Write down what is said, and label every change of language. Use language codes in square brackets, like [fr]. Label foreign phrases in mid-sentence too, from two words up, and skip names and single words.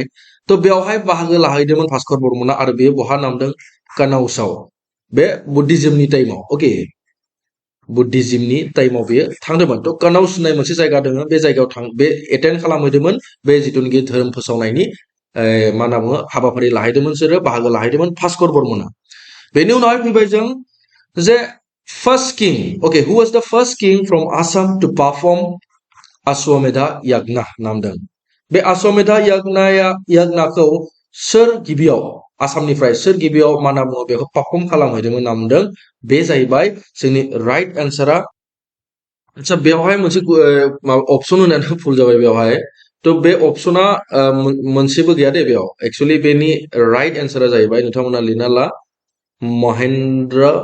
[brx] तो बेवहाय बाहागो लाहैदोंमोन भास्कर बर्मना आरो बेयो बहा नामदों कानाउसाव बे बुद्धिज्मनि टाइमाव ओके बुद्धिज्मनि टाइमाव बेयो थांदोंमोन तो कानाउस होननाय मोनसे जायगा दङ बे जायगायाव बे एटेन्ड खालामहैदोंमोन बे जिथुनिखि धोरोम फोसावनायनि मा होनना बुङो हाबाफारि लाहैदोंमोन बिसोरो बाहागो लाहैदोंमोन भास्कर बर्मना बेनि उनावहाय फैबाय जों जे [en] first king okay who was the first king from Assam to perform Ashvamedha [brx] यज्ञ नामदों बे अश्वमेधा यज्ञखौ सोर गिबियाव आसामनिफ्राय सोर गिबियाव मा होनना बुङो बेखौ पारफर्म खालामहैदोंमोन नामदों बे जाहैबाय जोंनि [en] right answer [brx] आচ্ছা बेवहाय मोनसे अपसन होनानै भुल जाबाय बेवहाय तो बे अपसना मोनसेबो गैया दे बेयाव एक्चुअली बेनि [en] right answer [brx] जाहैबाय नोंथांमोना लिरना ला महेन्द्र